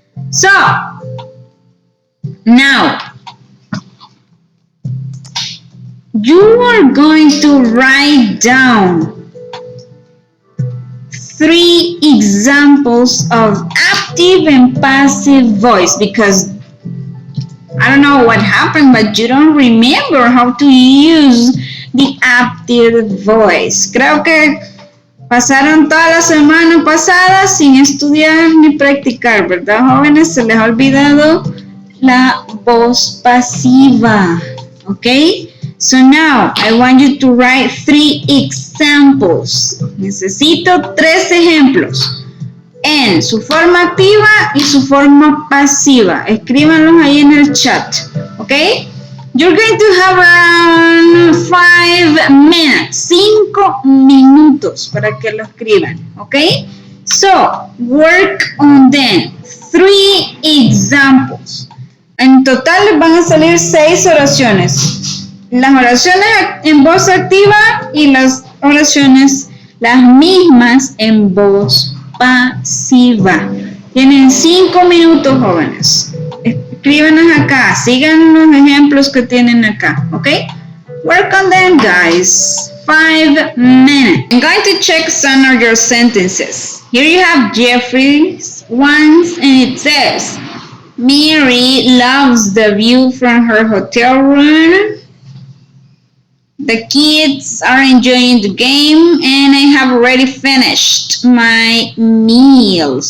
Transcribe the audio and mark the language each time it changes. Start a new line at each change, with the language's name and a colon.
English: So, now, you are going to write down 3 examples of active and passive voice, because I don't know what happened, but you don't remember how to use the active voice.
Spanish: Creo que pasaron toda la semana pasada sin estudiar ni practicar, ¿verdad, jóvenes? Se les ha olvidado la voz pasiva, ¿ok?
English: So now, I want you to write 3 examples.
Spanish: Necesito 3 ejemplos en su forma activa y su forma pasiva. Escríbanlos ahí en el chat, ¿ok?
English: You're going to have around 5 minutes,
Spanish: 5 minutos para que lo escriban,
English: ¿ok? So, work on them. 3 examples.
Spanish: En total les van a salir 6 oraciones. las oraciones en voz activa y las oraciones las mismas en voz pasiva. Tienen 5 minutos, jóvenes. Escríbanos acá, sigan los ejemplos que tienen acá, ¿ok?
English: Work on them, guys. 5 minutes. I'm going to check some of your sentences. Here you have Jeffrey's ones, and it says, Mary loves the view from her hotel room. The kids are enjoying the game, and I have already finished my meal.